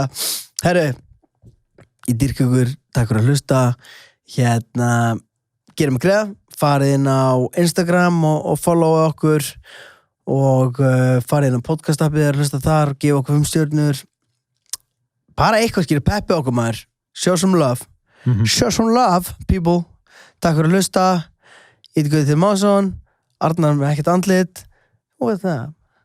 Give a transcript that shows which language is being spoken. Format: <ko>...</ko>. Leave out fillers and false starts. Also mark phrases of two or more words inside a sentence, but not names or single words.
<is>Herru, ég dýrka ykkur, takk fyrir að hlusta gerum mig greið farið inn á Instagram og followa okkur og farið inn á podcastappið hlusta þar, gefa okkur 5 stjörnur bara eitthvað skilur peppi okkur maður,</is> <en>show some love show some love people</en> <is>takk fyrir að hlusta, ég heiti Guðmundur Másson Arnar með ekkert andlit og þetta</is>